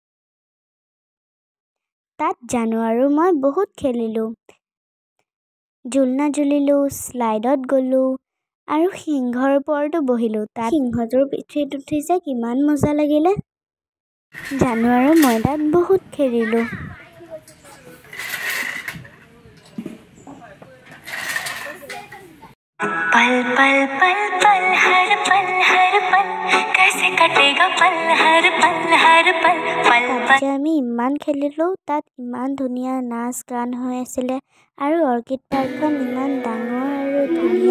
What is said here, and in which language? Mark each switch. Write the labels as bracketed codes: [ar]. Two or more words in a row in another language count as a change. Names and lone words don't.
[as] তাত জানো আৰু মই বহুত খেলিলোঁ, ঝুলনা ঝুলিলোঁ, শ্লাইডত গ'লোঁ আৰু সিংহৰ ওপৰতো বহিলোঁ। তাত সিংহটোৰ পিঠিত উঠি যে কিমান মজা লাগিলে জানো আৰু মই তাত বহুত খেলিলোঁ। [hi] पल पल पल पल हर पल कैसे कटेगा पल हर पल [as] তাত আমি ইমান খেলিলোঁ, তাত ইমান ধুনীয়া নাচ গান হৈ আছিলে আৰু অৰ্কিড পাৰ্কখন ইমান ডাঙৰ আৰু ধুনীয়া।